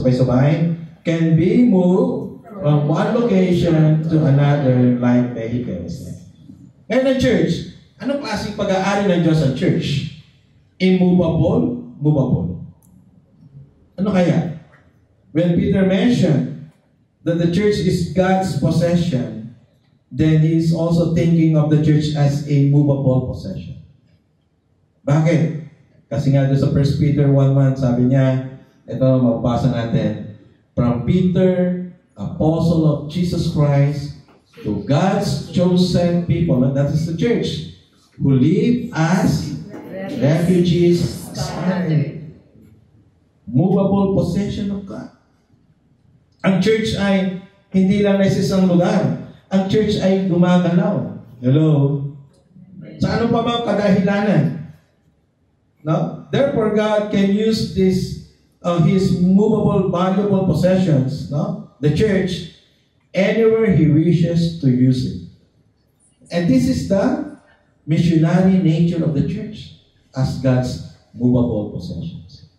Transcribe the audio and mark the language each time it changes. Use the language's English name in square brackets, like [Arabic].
[English] Sabay-sabay, can be moved from one location to another like vehicles. [Filipino] Ngayon ang church, anong klaseng pag-aari ng Diyos ang church? Immovable, movable. Ano kaya? [English] When Peter mentioned that the church is God's possession, then he is also thinking of the church as a movable possession. Bakit? [Filipino] Kasi nga doon sa 1 Peter 1:1, sabi niya, ito, mabasa natin, [English] from Peter, apostle of Jesus Christ, to God's chosen people, and that is the church, who live as refugees scattered. Movable possession of God. [Filipino] Ang church ay hindi lang nasa isang lugar. Ang church ay gumagalaw. Hello? Sa ano pa bang kadahilanan? No? [English] Therefore, God can use this His movable, valuable possessions, no? The church, anywhere He wishes to use it. And this is the missionary nature of the church as God's movable possessions.